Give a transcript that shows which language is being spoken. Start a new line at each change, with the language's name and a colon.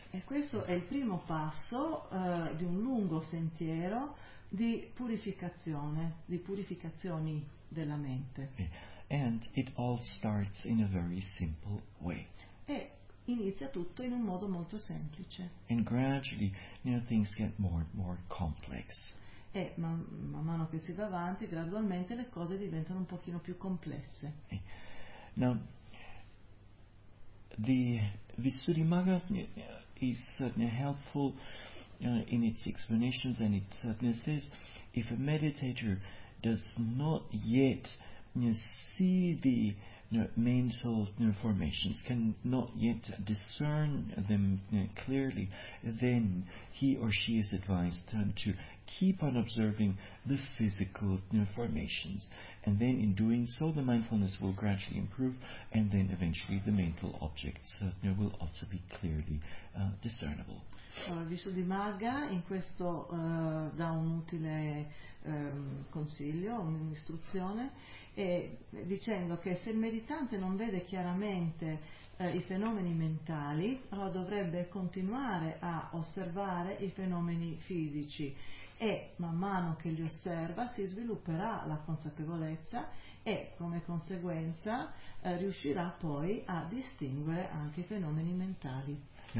Italian: E questo è il primo passo di un lungo sentiero di purificazione, di purificazioni della mente.
English: And it all starts in a very simple way.
Italian: E inizia tutto in un modo molto semplice.
English: And gradually, things get more and more complex.
Italian: E man mano che si va avanti, gradualmente le cose diventano un pochino più complesse.
English: Now, the Visuddhimagga is helpful in its explanations, and it says, if a meditator does not yet see the mental formations, can not yet discern them clearly, then he or she is advised to keep on observing the physical formations, and then in doing so the mindfulness will gradually improve, and then eventually the mental objects will also be clearly discernible.
Italian: Visuddhimagga in questo dà un utile consiglio, un'istruzione, e dicendo che se il meditante non vede chiaramente i fenomeni mentali, allora dovrebbe continuare a osservare i fenomeni fisici, e man mano che li osserva si svilupperà la consapevolezza e come conseguenza riuscirà poi a distinguere anche i fenomeni mentali.